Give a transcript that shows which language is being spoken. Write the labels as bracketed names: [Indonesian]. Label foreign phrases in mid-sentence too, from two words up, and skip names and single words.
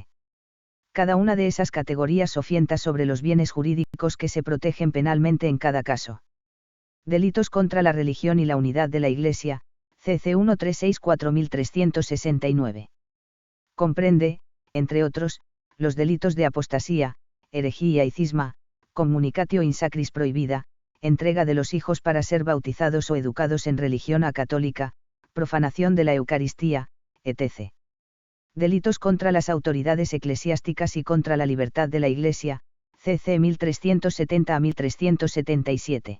[Spanish] Cada una de esas categorías ofienta sobre los bienes jurídicos que se protegen penalmente en cada caso. Delitos contra la religión y la unidad de la Iglesia, CC 1364-1369. Comprende, entre otros, los delitos de apostasía, herejía y cisma, [Latin] communicatio in sacris [Spanish] prohibida, entrega de los hijos para ser bautizados o educados en religión católica, profanación de la Eucaristía, etc. Delitos contra las autoridades eclesiásticas y contra la libertad de la Iglesia, CC 1370 a 1377.